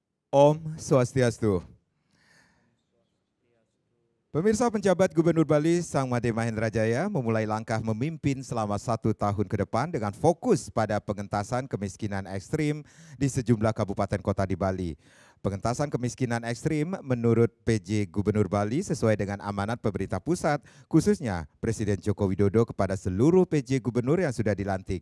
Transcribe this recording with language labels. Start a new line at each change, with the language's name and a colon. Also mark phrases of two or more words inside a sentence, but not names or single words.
Balinese: Om Swastiastu.
Indonesian: Pemirsa, penjabat Gubernur Bali Sang Made Mahendra Jaya memulai langkah memimpin selama 1 tahun ke depan dengan fokus pada pengentasan kemiskinan ekstrim di sejumlah kabupaten kota di Bali. Pengentasan kemiskinan ekstrim menurut PJ Gubernur Bali sesuai dengan amanat pemerintah pusat, khususnya Presiden Joko Widodo kepada seluruh PJ Gubernur yang sudah dilantik.